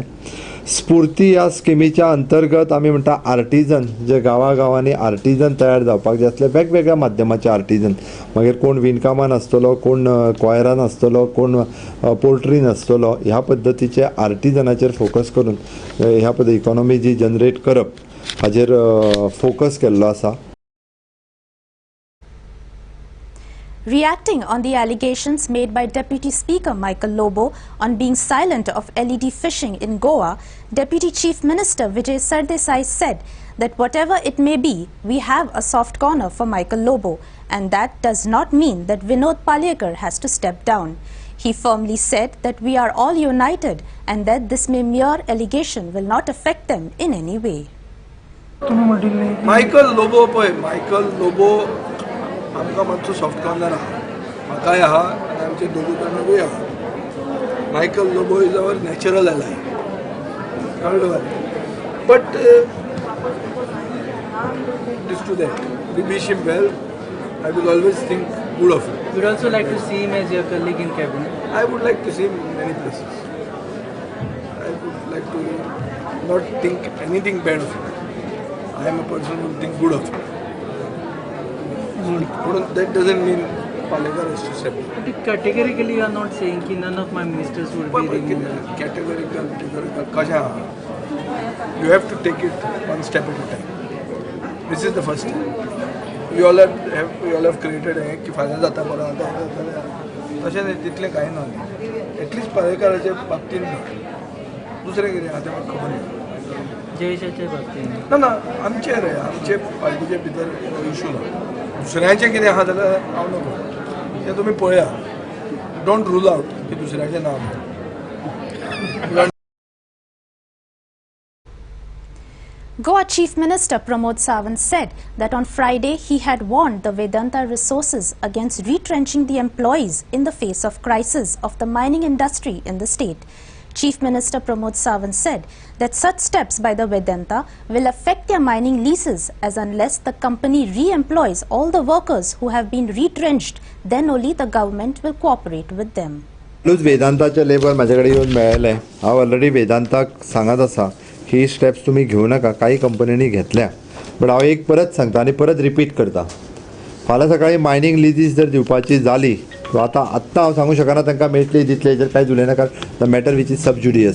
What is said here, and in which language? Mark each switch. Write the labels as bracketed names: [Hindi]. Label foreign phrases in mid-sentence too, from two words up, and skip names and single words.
[Konkani] स्फूर्ती ह्या स्किमीच्या अंतर्गत आमी म्हणटा आर्टिजन जे गांवांनी आर्टिजन तयार जावपाक जाय आसले, वेगवेगळ्या माध्यमाचे आर्टिजन, मागीर कोण विणकामान आसतलो, कोण क्वायरान आसतलो, कोण पोल्ट्रीन आसतलो, ह्या पद्दतीचे आर्टिजनाचेर फोकस करून ह्या पद्दती इकॉनॉमी जी जनरेट करप हाजेर फोकस केल्लो आसा. [English] Reacting on the allegations made by Deputy Speaker Michael Lobo on being silent of LED fishing in Goa, Deputy Chief Minister Vijay Sardesai said that whatever it may be, we have a soft corner for Michael Lobo, and that does not mean that Vinod Palekar has to step down. He firmly said that we are all united and that this mere allegation will not affect them in any way. [Konkani] मायकल लोबो पळय, मायकल लोबो आमकां मातसो [English] soft corner [Konkani] आहा, म्हाकाय आहा आनी आमचे दोगूय जाणांकूय आहा. [English] Michael Lobo is our natural ally, कळ्ळें. But it to that we wish him well. I will always think good of him. You would also like to see him as your colleague in cabinet? I would like to see him in many places. I would like to not think anything bad of him. I am a person who think good of him. But that doesn't mean Palekar has to step down. But categorically you are not saying that none of my ministers will be removed. Categorical, kasha. You have to take it one step at a time. This is the first step. We all have created [Konkani] की फाल्यां जाता बरो जाता तशें न्ही, तितलें कांय ना. एटलिस्ट पालेकाराचे बाबतींत दुसरें कितें आहा तें म्हाका खबर ना. जयेशाच्या बाबतींत ना आमचे रे, आमचे पार्टीचे भितर इशू ना. दुसऱ्यांचें कितें आहा जाल्यार हांव नको, तें तुमी पळया. [English] Don't rule out [Konkani] की दुसऱ्याचें नांव. [English] Goa Chief Minister Pramod Sawant said that on Friday he had warned the Vedanta resources against retrenching the employees in the face of crisis of the mining industry in the state. Chief Minister Pramod Sawant said that such steps by the Vedanta will affect their mining leases, as unless the company re-employs all the workers who have been retrenched, then only the government will cooperate with them. [Marathi] वेदांताचे लेबर माझ्याकडे येऊन मिळाले. [Konkani] हांव ऑलरेडी वेदांताक सांगत आसा [Marathi] ही स्टेप्स तुम्ही घेऊ नका, काही कंपन्यांनी घेतल्या. [Konkani] बट हांव एक परत सांगता आनी परत रिपीट करता, फाल्यां सकाळी [English] mining leases [Konkani] जर दिवपाची जाली आतां हांव सांगूं शकना तांकां मेळटली दितले, हेजेर कांयच उलयना, कारण [English] the matter which is sub judice.